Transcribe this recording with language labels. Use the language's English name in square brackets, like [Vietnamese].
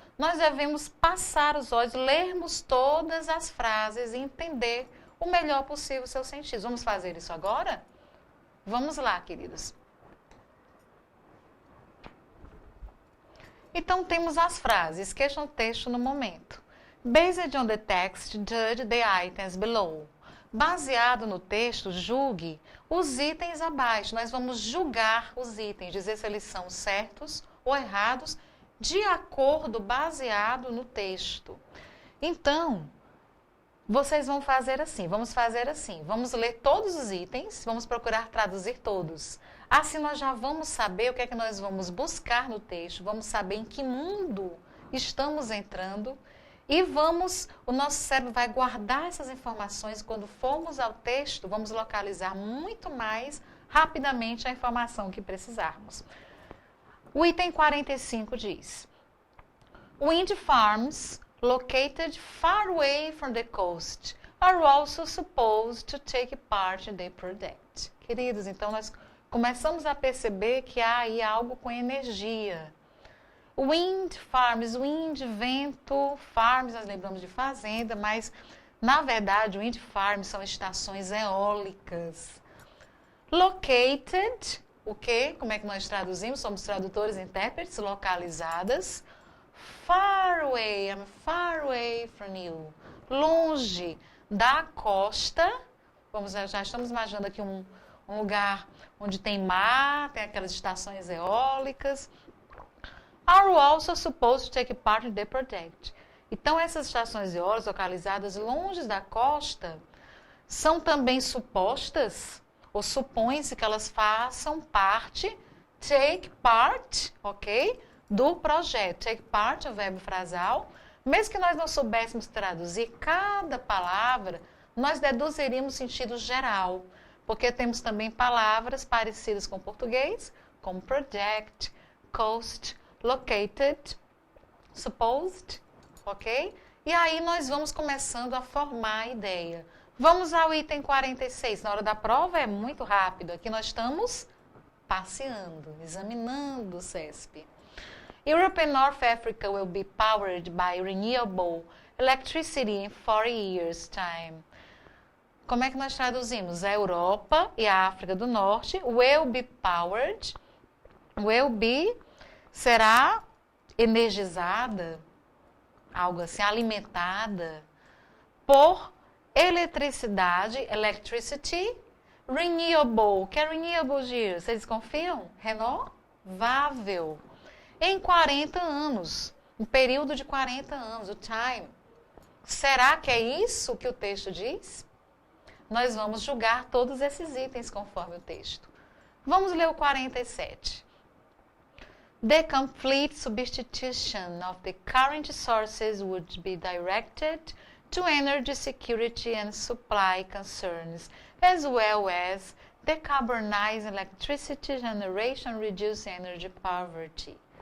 [Portuguese] Nós devemos passar os olhos, lermos todas as frases e entender o melhor possível o seu sentido. Vamos fazer isso agora? Vamos lá, queridos. Então, temos as frases, esqueçam o texto no momento. [English] Based on the text, judge the items below. [Portuguese] Baseado no texto, julgue os itens abaixo. Nós vamos julgar os itens, dizer se eles são certos ou errados, de acordo, baseado no texto. Então, vocês vão fazer assim, vamos ler todos os itens, vamos procurar traduzir todos. Assim nós já vamos saber o que é que nós vamos buscar no texto, vamos saber em que mundo estamos entrando e o nosso cérebro vai guardar essas informações e quando formos ao texto, vamos localizar muito mais rapidamente a informação que precisarmos. O item 45 diz: [English] Wind farms located far away from the coast are also supposed to take part in the project. [Portuguese] Queridos, então nós começamos a perceber que há aí algo com energia. Wind farms, wind, vento, farms, nós lembramos de fazenda, mas na verdade wind farms são estações eólicas. Located, o quê? Como é que nós traduzimos? Somos tradutores e intérpretes, localizadas. [English] Far away, I'm far away from you. [Portuguese] Longe da costa, já estamos imaginando aqui um um lugar onde tem mar, tem aquelas estações eólicas. [English] Are also supposed to take part in the project. [Portuguese] Então, essas estações eólicas localizadas longe da costa são também supostas, ou supõe-se que elas façam parte, take part, ok? Do projeto. Take part é o verbo frasal. Mesmo que nós não soubéssemos traduzir cada palavra, nós deduziríamos sentido geral, porque temos também palavras parecidas com o português, como project, coast, located, supposed, ok? E aí nós vamos começando a formar a ideia. Vamos ao item 46. Na hora da prova é muito rápido. Aqui nós estamos passeando, examinando o CESP. [English] Europe and North Africa will be powered by renewable electricity in 40 years' time. [Portuguese] Como é que nós traduzimos? A Europa e a África do Norte [English] will be powered, [Portuguese] will be será energizada, algo assim, alimentada por eletricidade, electricity, renewable. Que é renewable, Gil? Vocês confiam? Renovável. Em 40 anos, um período de 40 anos, o time. Será que é isso que o texto diz? Nós vamos julgar todos esses itens conforme o texto. Vamos ler o 47. [English] The complete substitution of the current sources would be directed to energy security and supply concerns, as well as decarbonizing electricity generation, reduce energy poverty.